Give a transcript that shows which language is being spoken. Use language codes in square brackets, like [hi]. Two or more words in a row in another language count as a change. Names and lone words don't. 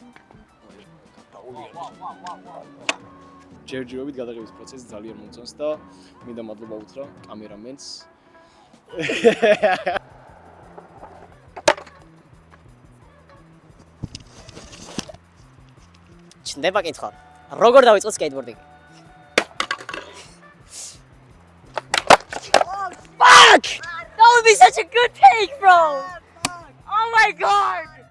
[ka] ჯერჯერობით გადაღების პროცესი ძალიან მომწონს და მინდა მადლობა უთხრა კამერამენს. ჩნდება კითხვა. როგორ დავიწყო სკეიტბორდინგი? [en] Fuck! That would be such a good take, bro! Oh my god!